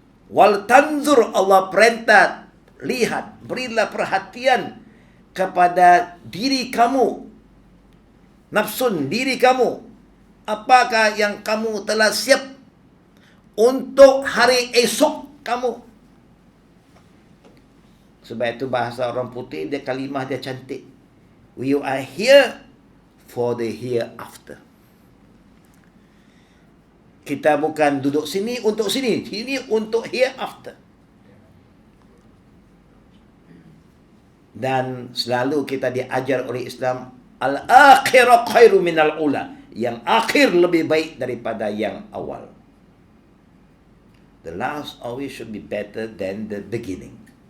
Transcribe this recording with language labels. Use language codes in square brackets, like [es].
[ar] Wal tanzur, [ms] Allah perintah, lihat, berilah perhatian kepada diri kamu, nafsun, diri kamu. Apakah yang kamu telah siap untuk hari esok kamu? Sebab itu bahasa orang putih, dia kalimah dia cantik. [en] We are here for the hereafter. [ms] Kita bukan duduk sini untuk sini, sini untuk hereafter. Dan selalu kita diajar oleh Islam, [ar] al-akhirah khairu minal ula. [ms] Yang akhir lebih baik daripada yang awal. [en] The last always should be better than the beginning.